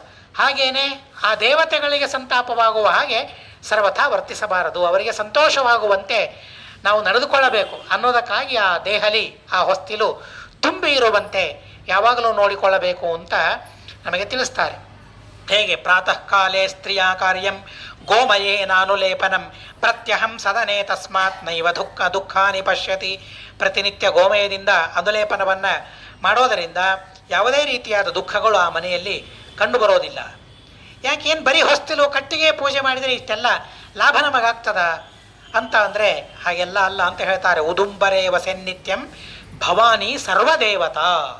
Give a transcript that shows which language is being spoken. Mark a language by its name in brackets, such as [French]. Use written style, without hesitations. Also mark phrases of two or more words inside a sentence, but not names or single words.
[Kannada] ಹಾಗೇನೆ ಆ ದೇವತೆಗಳಿಗೆ ಸಂತಾಪವಾಗುವ ಹಾಗೆ ಸರ್ವಥಾ ವರ್ತಿಸಬಾರದು, ಅವರಿಗೆ ಸಂತೋಷವಾಗುವಂತೆ ನಾವು ನಡೆದುಕೊಳ್ಳಬೇಕು ಅನ್ನೋದಕ್ಕಾಗಿ ಆ ದೇಹಲಿ, ಆ ಹೊಸ್ತಿಲು ತುಂಬಿ ಇರುವಂತೆ ಯಾವಾಗಲೂ ನೋಡಿಕೊಳ್ಳಬೇಕು ಅಂತ ನಮಗೆ ತಿಳಿಸ್ತಾರೆ. [Sanskrit] ಹೇಗೆ ಪ್ರಾತಃ ಕಾಲೇ ಸ್ತ್ರೀಯ ಕಾರ್ಯಂ ಗೋಮಯೇ ನಾನುಲೇಪನಂ ಪ್ರತ್ಯಹಂ ಸದನೆ ತಸ್ಮಾತ್ ನೈವ ದುಃಖಾನಿ ಪಶ್ಯತಿ. [Kannada] ಪ್ರತಿನಿತ್ಯ ಗೋಮಯದಿಂದ ಅನುಲೇಪನವನ್ನು ಮಾಡೋದರಿಂದ ಯಾವುದೇ ರೀತಿಯಾದ ದುಃಖಗಳು ಆ ಮನೆಯಲ್ಲಿ ಕಂಡುಬರೋದಿಲ್ಲ. ಯಾಕೇನು ಬರೀ ಹೊಸ್ತಿಲು ಕಟ್ಟಿಗೆ ಪೂಜೆ ಮಾಡಿದರೆ ಇಷ್ಟೆಲ್ಲ ಲಾಭ ನಮಗಾಗ್ತದ ಅಂತ ಅಂದರೆ ಹಾಗೆಲ್ಲ ಅಲ್ಲ ಅಂತ ಹೇಳ್ತಾರೆ. [Sanskrit] ಉದುಂಬರೇ ವಸೆನ್ನಿತ್ಯಂ ಭವಾನಿ ಸರ್ವದೇವತಾ.